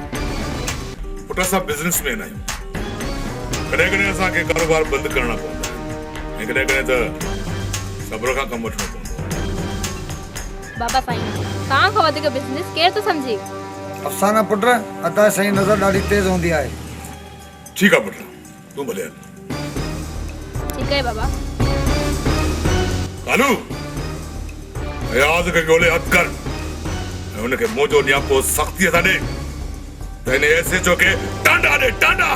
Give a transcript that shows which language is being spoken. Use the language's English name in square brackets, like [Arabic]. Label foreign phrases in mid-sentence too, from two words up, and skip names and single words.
[Sindhi] पुट असां बिज़नेसमैन आहियूं कॾहिं कॾहिं असांखे कारोबार बंदि करणा पवंदा आहिनि ऐं कॾहिं कॾहिं त सब्र खां कमु वठणो पवंदो। बाबा साईं तव्हां खां वधीक बिज़नेस केरु थो सम्झे? अफ़साना पुट अदा साईं नज़र ॾाढी तेज़ हूंदी आहे। [Urdu] ٹھیک ہے [Sindhi] पुट तू भले हल। [Urdu] ٹھیک ہے بابا. [Sindhi] कालू अयाज खे ॻोल्हे हथ कर ऐं हुनखे मोजो नियापो सख़्तीअ सां ॾे त हिन एसएचओ खे टांडा ॾे टांडा।